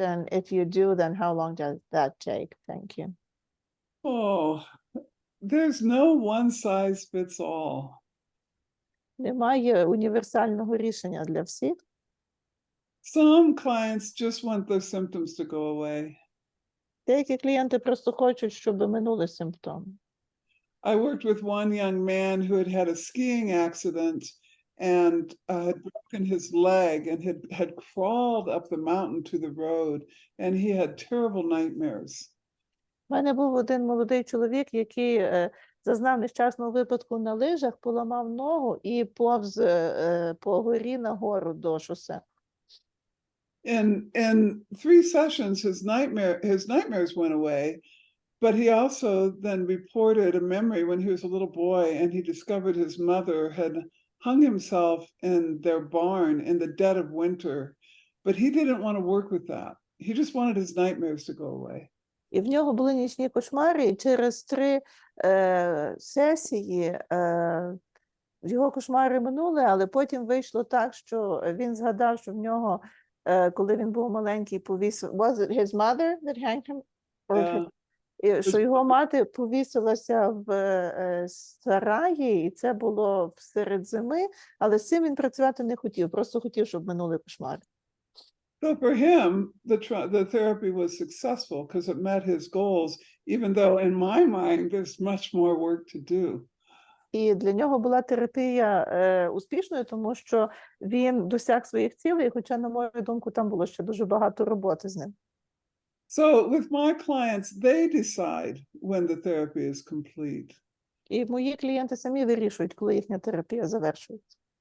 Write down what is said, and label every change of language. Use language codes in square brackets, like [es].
[en] And if you do, then how long does that take? Thank you. Oh, there's no one size fits all. [uk] Немає універсального рішення для всіх. [en] Some clients just want the symptoms to go away. [uk] Деякі клієнти просто хочуть, щоб минули симптоми. [en] I worked with one young man who had had a skiing accident and had broken his leg and had crawled up the mountain to the road, and he had terrible nightmares. [uk] У мене був один молодий чоловік, який зазнав нещасного випадку на лижах, поламав ногу і повз по горі на гору до шосе. [en] In 3 sessions, his nightmares went away, but he also then reported a memory when he was a little boy, and he discovered his mother had hung himself in their barn in the dead of winter, but he didn't want to work with that. He just wanted his nightmares to go away. [uk] І в нього були нічні кошмари, і через 3 сесії його кошмари минули, але потім вийшло так, що він згадав, що в нього, коли він був маленький, повісив... [en] Was it his mother that hanged him? [uk] І що його мати повісилася в сараї, і це було всеред зими, але з цим він працювати не хотів, просто хотів, щоб минули кошмари. [en] So for him, the therapy was successful because it met his goals, even though in my mind, there's much more work to do. [uk] І для нього була терапія успішною, тому що він досяг своїх цілей, хоча, на мою думку, там було ще дуже багато роботи з ним. [en] So with my clients, they decide when the therapy is complete. [uk] І мої клієнти самі вирішують, коли їхня терапія завершується.